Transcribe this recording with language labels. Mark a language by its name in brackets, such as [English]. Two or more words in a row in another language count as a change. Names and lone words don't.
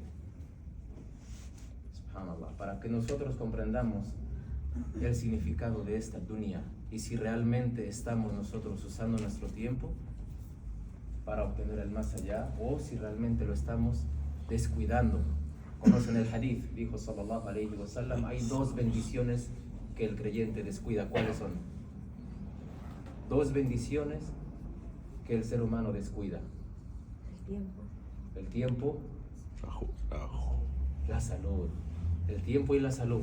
[Spanish] Subhanallah, para que nosotros comprendamos el significado de esta dunya y si realmente estamos nosotros usando nuestro tiempo para obtener el más allá o si realmente lo estamos descuidando. Conocen el hadith, dijo [Arabic] صلى الله عليه وسلم, [Spanish] hay dos bendiciones que el creyente descuida. ¿Cuáles son? Dos bendiciones que el ser humano descuida. El tiempo, la salud. El tiempo y la salud.